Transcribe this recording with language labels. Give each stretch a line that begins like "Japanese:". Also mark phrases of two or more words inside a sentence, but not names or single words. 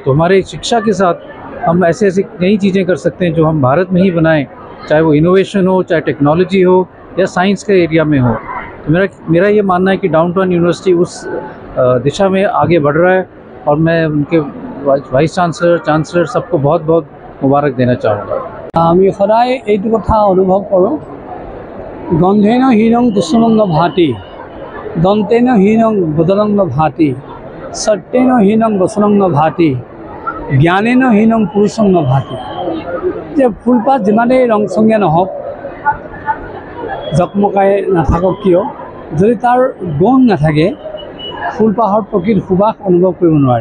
Hindi: तो हमारे शिक्षा के साथ हम ऐसी नई चीज़ें कर सकते हैं जो हम भारत में ही बनाएं, चाहे वो इनोवेशन हो, चाहे टेक्नोलॉजी हो या साइंस के एरिया में हो। तो मेरा ये मानना है कि डाउनटाउन यूनिवर्सिटी उस दिशा में आगे बढ़ रहा है और मैं उनके वाइस चांसलर सबको बहुत बहुत मुबारक देना चाहूँगा।
Assamese: আমি সদায় এইটো কথা অনুভৱ কৰোঁ,
Sanskrit: গন্ধেন হীনং কুসুমংগ ভাতি, দন্তেন হীনং বুদলংগ ভাতি, সত্যেন হীনং বচনংগ ভাতি, জ্ঞানেন হীনং পুৰুষংগ ভাতি।
Assamese: যে ফুলপাহ যিমানেই ৰংচঙীয়া নহওক, জকমকাই নাথাকক কিয়, যদি তাৰ গুণ নাথাকে ফুলপাহৰ প্ৰকৃত সুবাস অনুভৱ কৰিব নোৱাৰে।